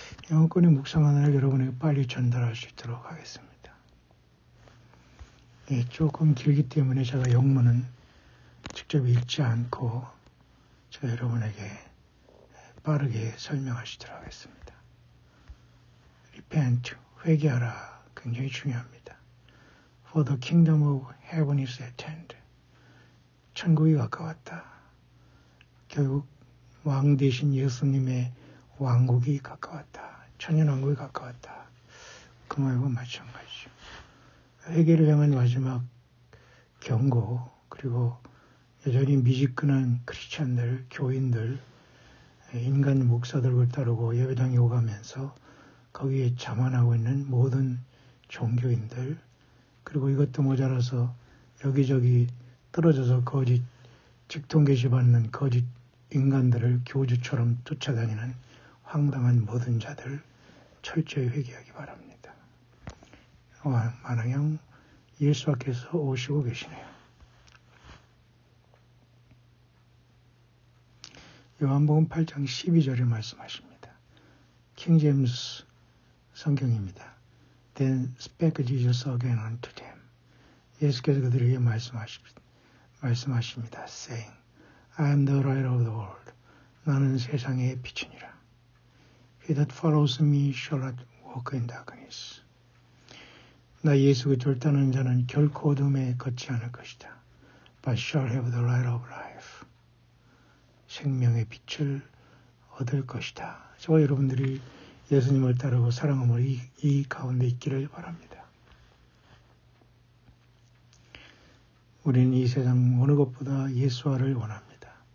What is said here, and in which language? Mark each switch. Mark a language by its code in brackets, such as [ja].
[ko] 영혼권의 묵상하는 여러분에게 빨리 전달할 수 있도록 하겠습니다. 조금 길기 때문에 제가 영문은 직접 읽지 않고 제가 여러분에게 빠르게 설명하시도록 하겠습니다. [en] Repent, [ko] 회개하라. 굉장히 중요합니다. [en] For the kingdom of heaven is at hand. [ko] 천국이 가까웠다. 결국 왕 대신 예수님의 왕국이 가까웠다. 천년왕국이 가까웠다. 그 말과 마찬가지죠. 회개를 향한 마지막 경고, 그리고 여전히 미지근한 크리스찬들, 교인들, 인간 목사들을 따르고 예배당에 오가면서 거기에 자만하고 있는 모든 종교인들, 그리고 이것도 모자라서 여기저기 떨어져서 거짓 직통 게시받는 거짓 인간들을 교주처럼 쫓아다니는 황당한 모든 자들 철저히 회개하기 바랍니다. 만왕형 예수께서 오시고 계시네요. 요한복음 8장 12절에 말씀하십니다. 킹 제임스 성경입니다. [en] Then spake Jesus again unto them. [ko] 예수께서 그들에게 말씀하십니다. [en] saying, I am the light of the world. [ko] 나는 세상의 빛이니라. [en] He that follows me shall not walk in darkness. [ko] 나 예수 그리스도를 따르는 자는 결코 어둠에 걷지 않을 것이다. [en] But shall have the light of life. [ko] 생명의 빛을 얻을 것이다. 저와 여러분들이 예수님을 따르고 사랑함으로 이 가운데 있기를 바랍니다. 우리는 이 세상 어느 것보다 예수화를 원합니다.